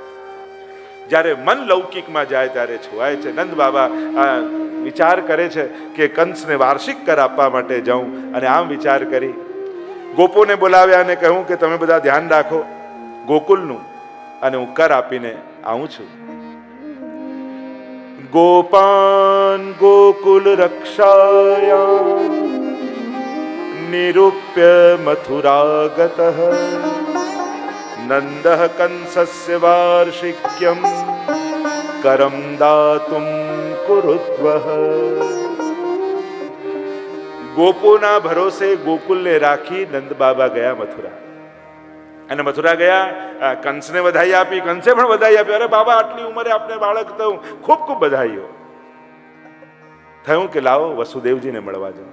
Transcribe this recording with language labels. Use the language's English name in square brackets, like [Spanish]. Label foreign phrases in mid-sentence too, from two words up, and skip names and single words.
[Gujarati] જ્યારે મન લૌકિકમાં જાય ત્યારે છોવાય છે. નંદ બાબા વિચાર કરે છે કે કંસને વાર્ષિક કર આપવા માટે જાઉં, અને આમ વિચાર કરી ગોપોને બોલાવ્યા અને કહ્યું કે તમે બધા ધ્યાન રાખો ગોકુલનું, અને હું કર આપીને આવું છું. [Sanskrit] गोपान् गोकुल रक्षायां निरूप्य मथुरागतः नंदः कंसस्य वार्षिक्यं करं दातुं कुरुद्वः. [Gujarati] ગોપોના ભરોસે ગોકુલને રાખી નંદ બાબા ગયા મથુરા. અને મથુરા ગયા, કંસને વધાઈ આપી, કંસે પણ વધાઈ આપી. અરે બાબા, આટલી ઉંમરે આપને બાળક થયું, ખૂબ ખૂબ બધાઈઓ. થયું કે લાવો વસુદેવજીને મળવા જાઓ.